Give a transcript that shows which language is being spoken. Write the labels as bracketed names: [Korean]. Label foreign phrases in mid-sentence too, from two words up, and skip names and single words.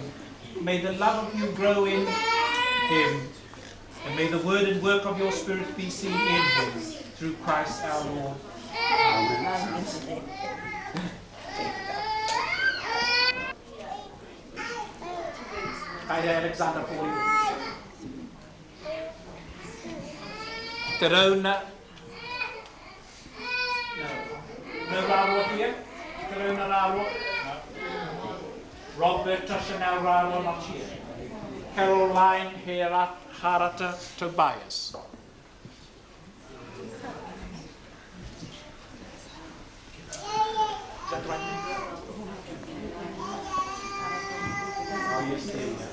[English] May the love of you grow in him. And may the word and work of your Spirit be seen in him. Through Christ our Lord. Amen. Hi there, Alexander, for you. Te rauna. No rāroa here? Te rauna rāroa? Robert Chanel rāroa not here. Caroline Harata Tobias. Is that right? Oh, yes, there you go.